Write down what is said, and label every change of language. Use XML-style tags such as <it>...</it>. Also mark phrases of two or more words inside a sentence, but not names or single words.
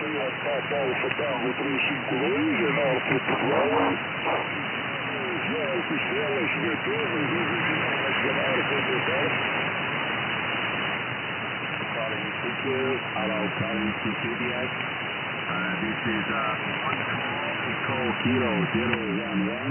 <en>Papa Alpha Tango 352 en Alpha Tower.</en> <nl>Ja, officieel is het weer terug. We zijn aardig onderweg.</nl> <en>Calling Ezekiel, hello, calling Ezekiel. This is 1 call Kilo 011.</en>